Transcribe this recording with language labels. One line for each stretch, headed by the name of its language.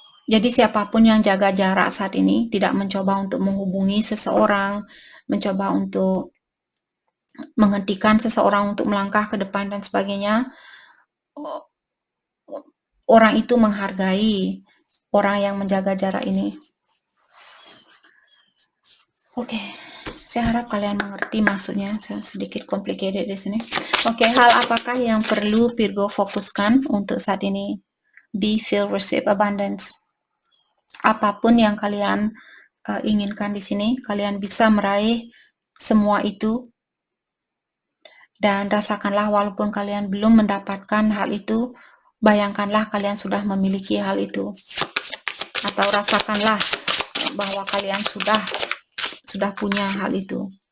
Indonesian: Jadi siapapun yang jaga jarak saat ini, tidak mencoba untuk menghubungi seseorang, mencoba untuk menghentikan seseorang untuk melangkah ke depan dan sebagainya, orang itu menghargai orang yang menjaga jarak ini. Oke, saya harap kalian mengerti maksudnya. Saya sedikit complicated di sini. Oke, hal apakah yang perlu Virgo fokuskan untuk saat ini?
English: Be, feel, receive, abundance.
Indonesian: Apapun yang kalian inginkan di sini, kalian bisa meraih semua itu, dan rasakanlah walaupun kalian belum mendapatkan hal itu, bayangkanlah kalian sudah memiliki hal itu, atau rasakanlah bahwa kalian sudah punya hal itu.